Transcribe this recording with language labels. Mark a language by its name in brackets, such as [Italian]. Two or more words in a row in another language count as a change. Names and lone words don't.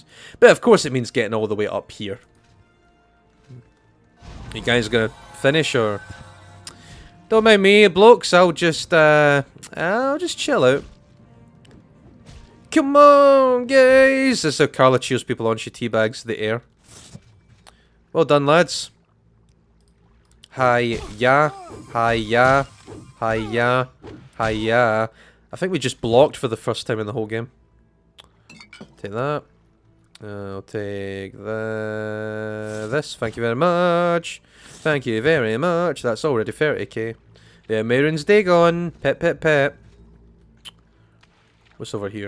[English] But of course it means getting all the way up here. You guys gonna finish or? Don't mind me, blokes, I'll just chill out. Come on, guys! This is how Karla cheers people on. She teabags the air. Well done, lads. Hi-ya. Hi-ya. Hi-ya. Hi-ya. I think we just blocked for the first time in the whole game. Take that. I'll take this. Thank you very much. Thank you very much. That's already 30k. Yeah, Mairon's day gone. Pep, pep, pep. What's over here?